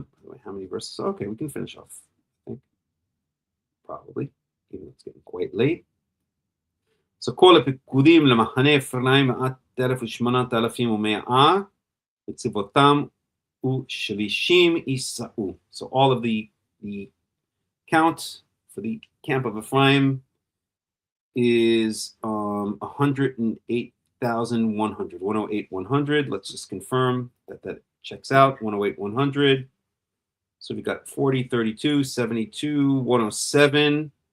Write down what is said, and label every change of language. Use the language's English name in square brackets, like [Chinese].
[English] By the way, how many verses? Okay, we can finish off, I think. Probably, even though it's getting quite late. [Hebrew] So כל הפקודים למחנה אפרים 108,100 וצבאותם ושלישים יישאו. [English] So all of the count for the camp of Ephraim is 108,100. 108,100. Let's just confirm that checks out. 108,100. So we got 40, 32, 72, 107.